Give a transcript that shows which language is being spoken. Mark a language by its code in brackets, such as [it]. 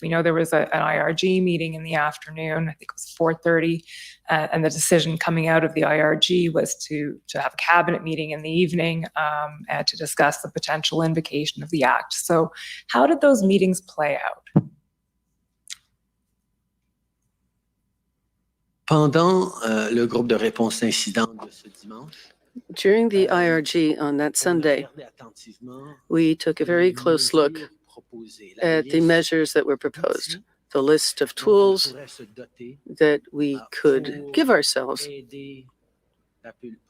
[en] We know there was an IRG meeting in the afternoon, I think it was 4:30, and the decision coming out of the IRG was to have a cabinet meeting in the evening and to discuss the potential invocation of the act. So how did those meetings play out? [fr] Pendant le groupe de réponse d'incident de ce dimanche, [en] During the IRG on that Sunday, we took a very close look at the measures that were proposed, the list of tools that we could give ourselves The